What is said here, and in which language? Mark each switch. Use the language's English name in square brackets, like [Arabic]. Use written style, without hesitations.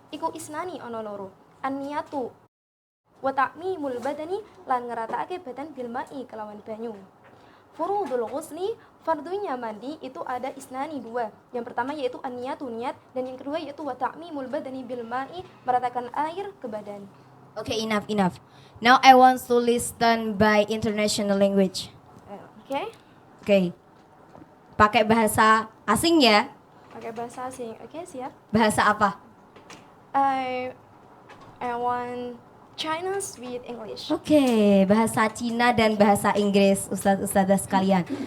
[Javanese] Iku isnani ana loro. [Arabic] An-niyatu wa ta'mimul badani [Javanese] lan ngeratakake badan [Arabic] bil ma'i [Javanese] kelawan banyu. [Arabic] Furudul ghusli [Indonesian] fardunya mandi itu ada isnani dua. Yang pertama yaitu an-niyatu niat dan yang kedua yaitu [Arabic] wa ta'mimul badani bil ma'i [Indonesian] meratakan air ke badan. [English] Okay, enough. Now I want to listen by international language. Oke. [Indonesian] Okay. Pakai bahasa asing ya. Pakai bahasa asing. Oke, siap. Bahasa apa? [English] I want Chinese with English. [Indonesian] Oke, bahasa Cina dan bahasa Inggris, ustadz-ustadzah sekalian.